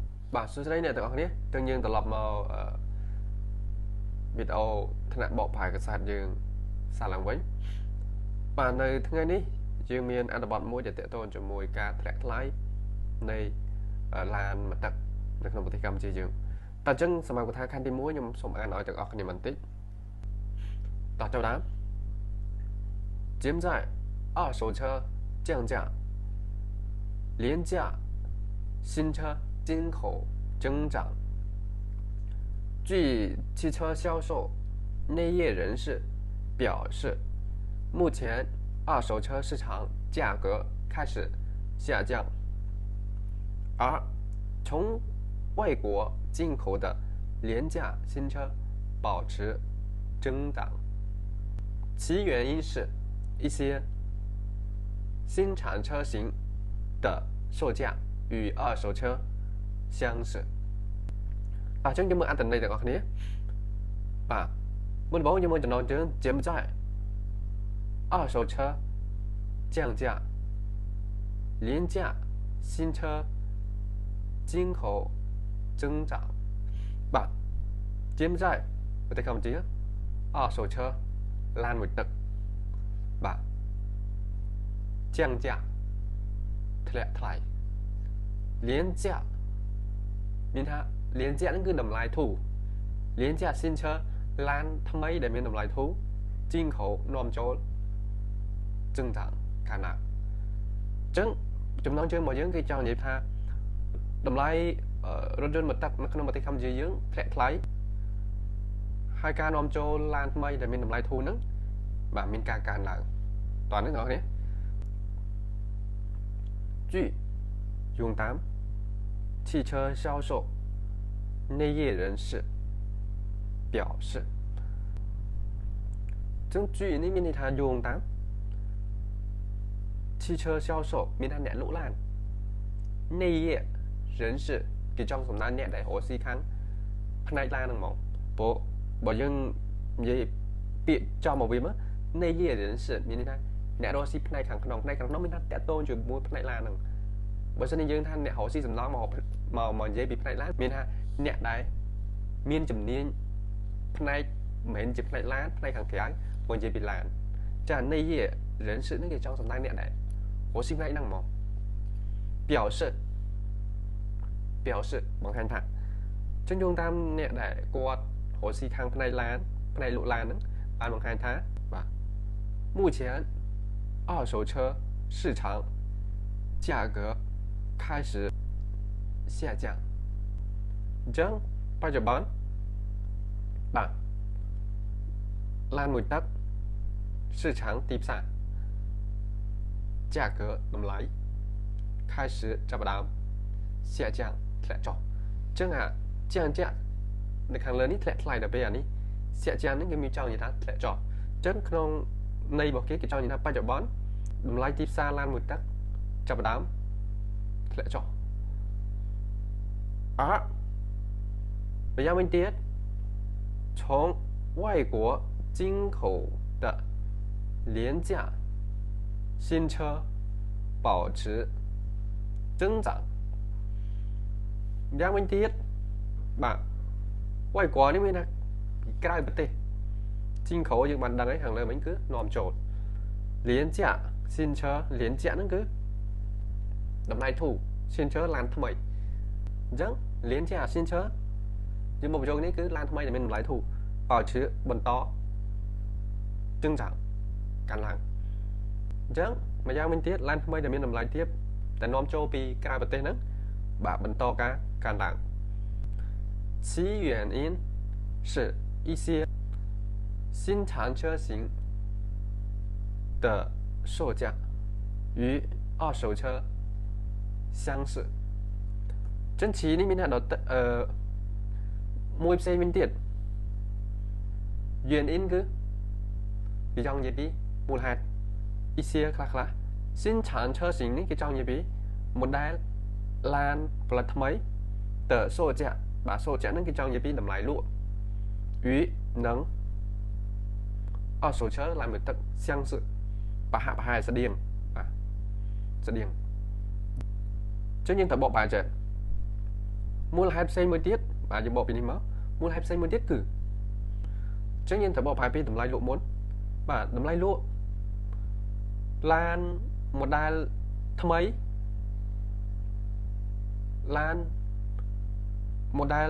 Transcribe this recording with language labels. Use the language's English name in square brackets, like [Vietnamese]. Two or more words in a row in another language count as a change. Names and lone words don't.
[Khmer] បាទសួស្តីអ្នកទាំងអស់គ្នាទាំងយើងត្រឡប់មកវីដេអូថ្នាក់បកប្រែកាសែតយើងសារឡើងវិញ បាទនៅថ្ងៃនេះយើងមានអត្ថបទមួយដែលទាក់ទងជាមួយការធ្លាក់ថ្លៃនៃឡានមកទឹកនៅក្នុងប្រទេសកម្ពុជាយើងតើអញ្ចឹងសម្រាប់កថាខណ្ឌទី1ខ្ញុំសូមអានឲ្យទាំងអស់គ្នាបន្តិចតោះចូលដើម [Chinese] 现在二手车降价廉价新车进口增长。据汽车销售内业人士表示，目前二手车市场价格开始下降，而从外国进口的廉价新车保持增长。其原因是一些新产车型的售价与二手车相似 [Khmer] អញ្ចឹងយើងមើលអត្ថន័យទាំងអស់គ្នាបាទមុនដំបូងយើងមើលចំណងជើង现在 [Chinese] 二手车降价廉价新车进口增长បាទ现在ប្រទេសកម្ពុជា二手车 [Khmer] ឡានមួយទឹក [Chinese] បាទ降 [Khmer] 价ធ្លាក់ថ្លៃ廉价មានថា廉价ហ្នឹងគឺតម្លៃធូរ [Chinese] 廉价新车 [Khmer] ឡាន ថ្មីដែលមានតម្លៃធូរ进口នាំចូល增长កាលណាអញ្ចឹងចំណងជើងរបស់យើងគឺចង់និយាយថាតម្លៃរថយន្តមកទឹកនៅក្នុងប្រទេសកម្ពុជាយើងធ្លាក់ថ្លៃហើយការនាំចូលឡានថ្មីដែលមានតម្លៃធូរហ្នឹងបាទមានការកើនឡើងតោះនេះបងប្អូន [Chinese] 据永达汽车销售内业人士表示 [Khmer] ចឹង据នេះមានន័យថាយោងតាម [Chinese] 汽车销售 [Khmer] មានថាអ្នកលក់ឡាន [Chinese] 内业人士 [Khmer] គេចង់សំដៅអ្នកដែល រកស៊ីខាងផ្នែកឡានហ្នឹងហ្មងព្រោះបើយើងនិយាយពាក្យចំមកវាមក [Chinese] 内业人士 [Khmer] មានន័យថាអ្នករកស៊ីផ្នែកខាងក្នុងមានថាតាក់ទងជាមួយផ្នែកឡានហ្នឹងបើសិនជាយើងថាអ្នករកស៊ីសំឡងមកនិយាយពីផ្នែកឡានមានថាអ្នកដែលមានជំនាញផ្នែកមិនមែនជាផ្នែកឡានផ្នែកខាងក្រៅមកនិយាយពីឡានចា [Chinese] 内业人士 [Khmer] នេះគេចង់សំដៅអ្នកដែលរកស៊ីផ្នែកហ្នឹងហ្មង表示បង្ហាញថាចឹងយោងតាមអ្នកដែលគាត់រកស៊ីខាងផ្នែកឡានផ្នែកលក់ឡានហ្នឹងបានបង្ហាញថាបាទ目前 [Chinese] 二手车市场价格开始下降 [Khmer] អញ្ចឹងបច្ចុប្បន្នបាទឡាន មួយទឹក市场ទីផ្សារ价格តម្លៃ开始ចាប់ផ្ដើម下降ធ្លាក់ចុះអញ្ចឹងអា降价នៅខាងលើនេះធ្លាក់ថ្លៃដល់ពេលអានេះ下降នេះគេមានចង់និយាយថាធ្លាក់ចុះអញ្ចឹងក្នុងន័យរបស់គេចង់និយាយថាបច្ចុប្បន្នតម្លៃទីផ្សារឡានមួយទឹកចាប់ផ្ដើមធ្លាក់ចុះ [Chinese] 而不要问跌从外国进口的廉价新车保持增长 [Khmer] យ៉ាងវិញទៀតបាទ [Chinese] 外国 [Khmer] នេះមានថាពីក្រៅប្រ ទេស进口យើងបានដឹងហើយខាងលើមិញគឺនាំចូល [Chinese] 廉价新车 [Khmer] 廉价ហ្នឹងគឺតម្លៃធូរ 新车ឡានថ្មីអញ្ចឹង [Chinese] 廉价新车 [Khmer] យើងមកបញ្ចូលនេះគឺឡានថ្មីដែលមានតម្លៃធូរបើ ឈឺបន្តจึง长កើនឡើងអញ្ចឹងម្យ៉ាងវិញទៀតឡានថ្មីដែលមានតម្លៃទាបតែនាំចូលពីក្រៅប្រទេសហ្នឹងបាទបន្តការកើនឡើង [Chinese] 其原因是一些新产车型的售价与二手车相似 [Khmer] ចឹងនេះមានថា មួយផ្សេងវិញទៀត原因គឺគេចង់និយាយពីមូលហេតុ一些ខ្លះ [Chinese] 新产车型 [Khmer] នេះ គេចង់និយាយពី model ឡានផលិតថ្មីតើ售价បាទ售价ហ្នឹងគេចង់និយា យពីតម្លៃលក់与នឹង二手车ឡានមួយទឹក相似ប្រហែលស្តៀងបាទស្តៀងចឹងយើងទៅបកបែរចេះមូលហេតុផ្សេងមួយទៀតបាទយើងបកពីនេះមកមូលហេតុផ្សេងមួយទៀតគឺចឹងយើងត្រូវបកប្រែពីតម្លៃលក់មុនបាទតម្លៃលក់ឡាន model ថ្មីឡាន model